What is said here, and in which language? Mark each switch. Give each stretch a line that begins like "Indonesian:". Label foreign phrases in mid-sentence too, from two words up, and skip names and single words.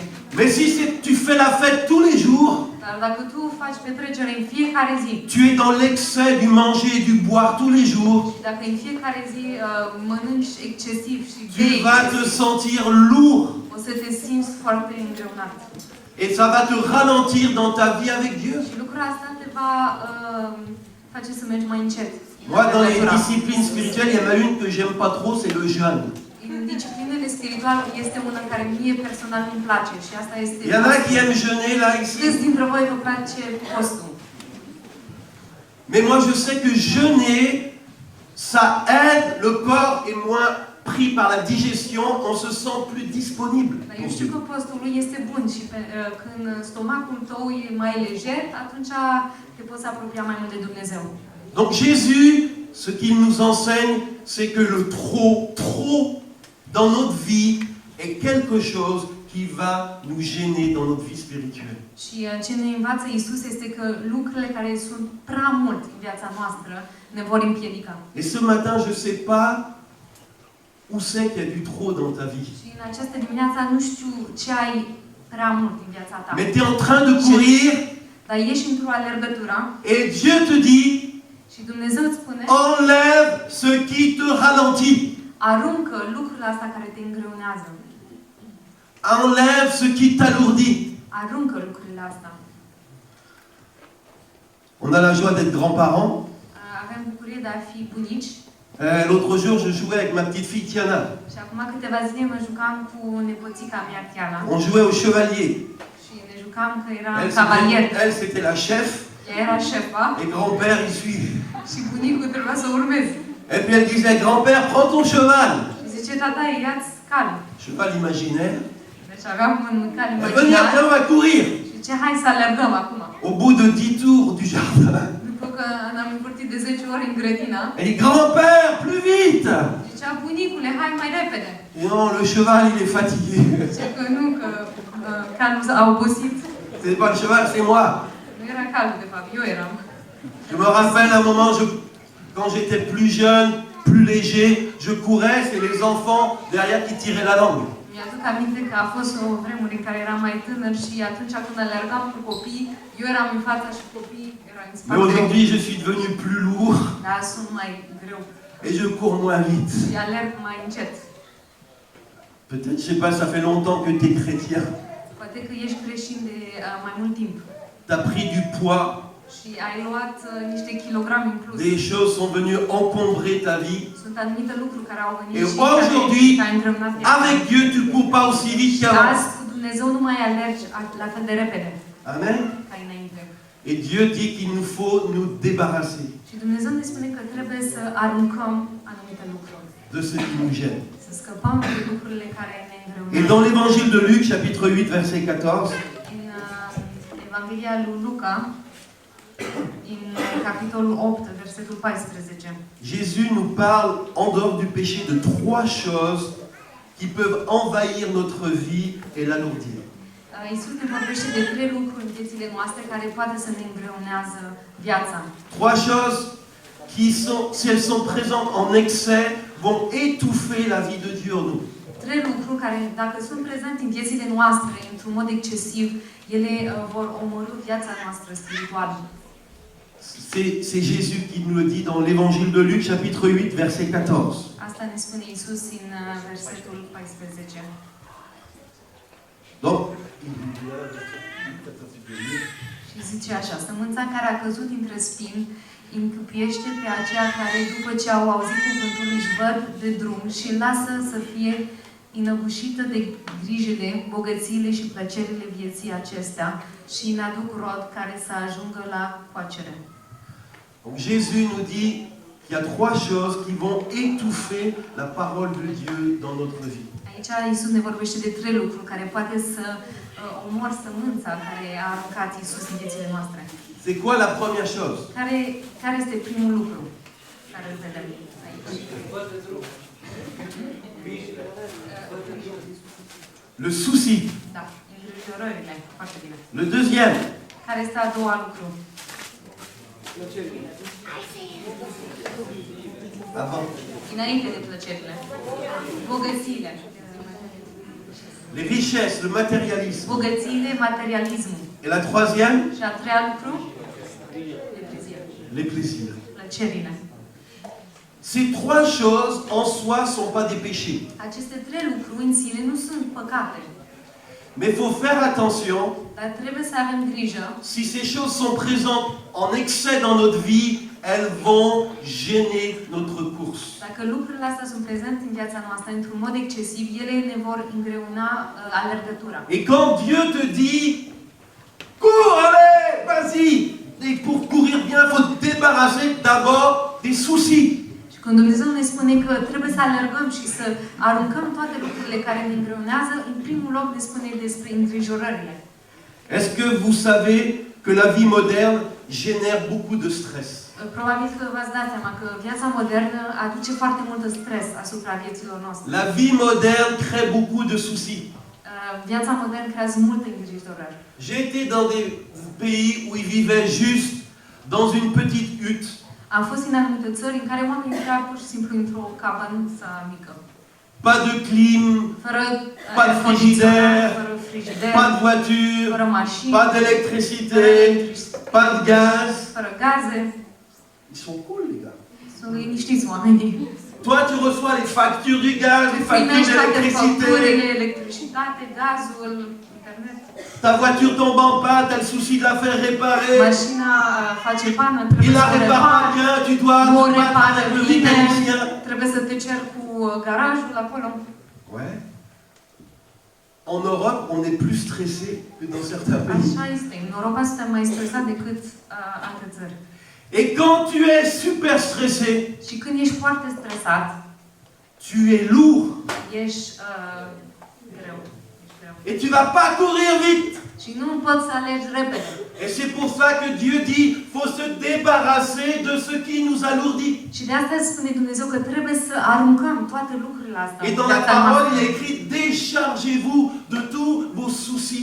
French: mais si tu fais la fête tous les jours,
Romanian: Dar dacă tu faci petrecere în fiecare zi,
French: tu es dans l'excès du manger et du boire tous les jours,
Romanian: și dacă în fiecare zi mănânci excesiv și tu bei,
French: vas te sentir lourd.
Romanian: o să te simți foarte îngreunat.
French: Et ça va te ralentir dans ta vie avec Dieu.
Romanian: Și lucrul asta te va face să mergi mai încet.
French: Moi, dans les disciplines spirituelles, il y en a une que j'aime pas trop, c'est le jeûne.
Romanian: În disciplinele spirituale este una care mie personal îmi place și asta este
French: Il y en a qui aiment jeûner là,
Romanian: Câți
French: ici.
Romanian: dintre voi vă place postul?
French: Mais moi, je sais que jeûner, ça aide le corps est moins pris par la digestion, on se sent plus disponible.
Romanian: Dar eu știu că postul lui este bun și când stomacul tău e mai lejer, atunci te poți apropia mai mult de Dumnezeu.
French: Donc Jésus, ce qu'il nous enseigne, c'est que le trop dans notre vie est quelque chose qui va nous gêner dans notre vie spirituelle.
Romanian: Și ce ne învață Iisus este că lucrurile care sunt prea mult în viața noastră ne vor împiedica.
French: Et ce matin, je ne sais pas où c'est qu'il y a du trop dans ta vie.
Romanian: Și în această dimineață nu știu ce ai prea mult în viața ta.
French: Mais tu es en train de courir
Romanian: Dar ești într-o alergătură
French: et Dieu te dit,
Romanian: și Dumnezeu îți spune:
French: enlève ce qui te ralentit.
Romanian: aruncă lucrul ăsta care te îngreunează.
French: Enlève ce qui t'alourdit.
Romanian: Aruncă lucrurile astea.
French: On a la joie d'être grands-parents.
Romanian: Avem bucurie de a fi bunici.
French: L'autre jour, je jouais avec ma petite fille Tiana.
Romanian: Și acum câteva zile mă jucam cu nepoțica mea, Tiana.
French: On jouait au chevalier.
Romanian: Și ne jucam că era cavalier.
French: Elle, c'était la chef.
Romanian: Ea era șefa.
French: Et grand-père, il suit.
Romanian: Și bunicul trebuia să urmeze.
French: Et puis elle disait, grand-père, prends ton cheval.
Romanian: Și zice: tata, ia-ți cal.
French: Cheval imaginaire.
Romanian: Deci aveam un cal
French: Elle venait,
Romanian: imaginar.
French: viens, on va courir.
Romanian: Și zice: hai să alergăm acum.
French: Au bout de 10 tours du jardin.
Romanian: După că ne-am încurtit de 10 ori în grădină,
French: Elle dit, grand-père, plus vite.
Romanian: zicea: bunicule, hai mai repede.
French: Et non, le cheval, il est fatigué.
Romanian: Zice că nu, că calul a obosit.
French: C'est pas le cheval, c'est moi.
Romanian: Nu era calul, de fapt, eu eram.
French: Je me rappelle un moment, quand j'étais plus jeune, plus léger, je courais, c'est les enfants derrière qui tiraient la langue.
Romanian: Mi-aduc aminte că a fost o vremure în care eram mai tânăr și atunci când alergam cu copii, eu eram în fața și copiii erau în
French: Mais
Romanian: spate.
French: aujourd'hui, je suis devenu plus lourd
Romanian: Dar sunt mai greu
French: et je cours moins vite.
Romanian: și alerg mai încet.
French: Peut-être, je sais pas, ça fait longtemps que tu es chrétien.
Romanian: Poate că ești creștin de mai mult timp
French: Tu as pris du poids,
Romanian: și ai luat niște kilograme în plus.
French: des choses sont venues encombrer ta vie.
Romanian: Sunt anumite lucruri care au venit
French: Et
Romanian: și
French: aujourd'hui,
Romanian: care te-au îngreumat viața.
French: avec Dieu, tu ne cours pas aussi vite
Romanian: Și
French: qu'avant.
Romanian: azi cu Dumnezeu nu mai alergi la fel de repede
French: Amen.
Romanian: ca înainte.
French: Et Dieu dit qu'il nous faut nous débarrasser
Romanian: Și Dumnezeu ne spune că trebuie să aruncăm anumite lucruri.
French: de ce qui nous gêne.
Romanian: Să scăpăm de lucrurile care ne
French: Et
Romanian: îngreunează.
French: dans l'évangile de Luc, chapitre 8, verset 14,
Romanian: În Evanghelia lui Luca, în capitolul 8, versetul 14,
French: Jésus nous parle, en dehors du péché, de 3 choses qui peuvent envahir notre vie et l'alourdir.
Romanian: Iisus ne vorbește de 3 lucruri în viețile noastre care poate să ne îngreunează viața.
French: 3 choses qui, si elles sont présentes en excès, vont étouffer la vie de Dieu en nous.
Romanian: 3 lucruri care, dacă sunt prezente în viețile noastre, într-un mod excesiv, ele vor omorî viața noastră spirituală.
French: C'est Jésus qui nous le dit dans l'évangile de Luc, chapitre 8, verset 14.
Romanian: Asta ne spune Iisus în versetul 14.
French: Donc,
Romanian: Și zice așa: sămânța care a căzut între spini încăpiește pe aceia care, după ce au auzit cuvântul, își văd de drum și lasă să fie înăbușită de grijile, bogățiile și plăcerile vieții acestea și n-aduc rod care să ajungă la coacere.
French: donc Jésus nous dit qu'il y a 3 choses qui vont étouffer la parole de Dieu dans notre vie.
Romanian: Aici Iisus ne vorbește de 3 lucruri care poate să omor sămânța care a aruncat Iisus în viețile noastre.
French: C'est quoi la première chose?
Romanian: Care este primul lucru care îl vedem aici?
French: Le souci.
Romanian: Da, îngrijorările. Foarte bine.
French: Le deuxième,
Romanian: Care este a doua lucru?
French: avant,
Romanian: Înainte de plăcerile. Bogățiile.
French: les richesses, le matérialisme.
Romanian: Bogățiile, materialismul.
French: Et la troisième,
Romanian: Și a treia lucru? Depresia.
French: les plaisirs.
Romanian: Plăcerile.
French: Ces 3 choses en soi ne sont pas des péchés.
Romanian: Aceste 3 lucruri în sine nu sunt păcate.
French: Mais il faut faire attention,
Romanian: Dar trebuie să avem grijă.
French: si ces choses sont présentes en excès dans notre vie, elles vont gêner notre course.
Romanian: Dacă lucrurile astea sunt prezente în viața noastră într-un mod excesiv, ele ne vor îngreuna alergătura.
French: Et quand Dieu te dit, cours, allez, vas-y. Et pour courir bien, il faut te débarrasser d'abord des soucis.
Romanian: Și Când Dumnezeu ne spune că trebuie să alergăm și să aruncăm toate lucrurile care ne îngreunează, în primul loc ne spune despre îngrijorările.
French: Est-ce que vous savez que la vie moderne génère beaucoup de stress?
Romanian: Probabil că v-ați dat seama că viața modernă aduce foarte mult stres asupra vieților noastre.
French: La vie moderne crée beaucoup de soucis.
Romanian: Viața modernă creează multe îngrijorări.
French: J'ai été dans des pays où ils vivaient juste dans une petite hutte.
Romanian: Am fost în anumite țări în care oamenii trăiau pur și simplu într-o cabanuță mică.
French: Pas de clim,
Romanian: Fără
French: pas de frigidaire,
Romanian: fără frigider,
French: pas de voiture,
Romanian: fără mașini,
French: pas
Romanian: fără
French: d'électricité,
Romanian: electricitate,
French: pas de gaz.
Romanian: fără gaze.
French: Ils sont cool, les gars.
Romanian: Sunt liniștiți oamenii.
French: Toi, tu reçois les factures du gaz, les factures
Romanian: Primești toate
French: d'électricité.
Romanian: facturile, electricitate, gazul, internet.
French: Ta voiture tombe en panne, t'as le souci de la faire réparer.
Romanian: Mașina face pană, trebuie
French: Il
Romanian: să
French: la
Romanian: o
French: répare pas
Romanian: repari.
French: bien, tu dois
Romanian: Nu o
French: te battre
Romanian: repară
French: avec le
Romanian: bine,
French: mécanicien.
Romanian: trebuie să te ceri cu garajul acolo.
French: Ouais. En Europe, on est plus stressé que dans certains pays.
Romanian: Așa este. În Europa suntem mai stresați decât alte țări.
French: Et quand tu es super stressé,
Romanian: Și când ești foarte stresat,
French: tu es lourd.
Romanian: ești greu.
French: Et tu vas pas courir vite.
Romanian: Și nu poți să alegi repede.
French: Et c'est pour ça que Dieu dit, faut se débarrasser de ce qui nous alourdit.
Romanian: Și de asta spune Dumnezeu că trebuie să aruncăm toate lucrurile astea.
French: Et dans la parole, il est écrit, déchargez-vous de tous vos soucis.